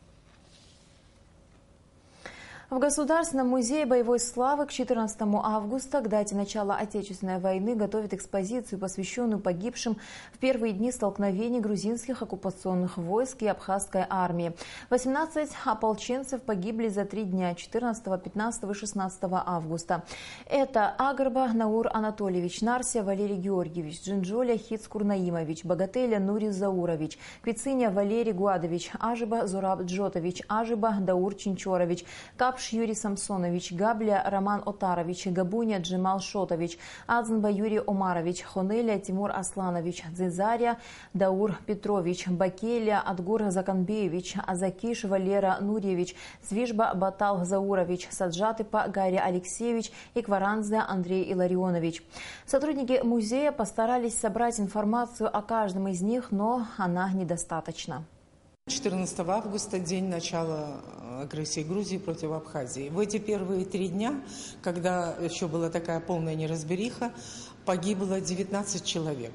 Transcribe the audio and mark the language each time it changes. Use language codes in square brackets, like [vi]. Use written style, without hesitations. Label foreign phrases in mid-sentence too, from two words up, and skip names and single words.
[ru] В Государственном музее боевой славы к 14 августа, к дате начала Отечественной войны, готовят экспозицию, посвященную погибшим в первые дни столкновений грузинских оккупационных войск и абхазской армии. 18 ополченцев погибли за 3 дня – 14, 15 и 16 августа. Это Агрба Наур Анатольевич, Нарсия Валерий Георгиевич, Джинджоля Хиц Курнаимович, Богателя Нури Заурович, Квициня Валерий Гуадович, Ажиба Зураб Джотович, Ажиба Даур Чинчорович, Капш Юрий Самсонович, Габля Роман Отарович, Габуня Джемал Шотович, Адзенба Юрий Омарович, Хонеля Тимур Асланович, Дзизаря Даур Петрович, Бакеля Адгур Заканбеевич, Азакиш Валера Нурьевич, Звижба Батал Заурович, Саджатыпа Гарри Алексеевич и Кваранзе Андрей Илларионович. Сотрудники музея постарались собрать информацию о каждом из них, но она недостаточна. 14 августа – день начала агрессии Грузии против Абхазии. В эти первые 3 дня, когда еще была такая полная неразбериха, погибло 19 человек.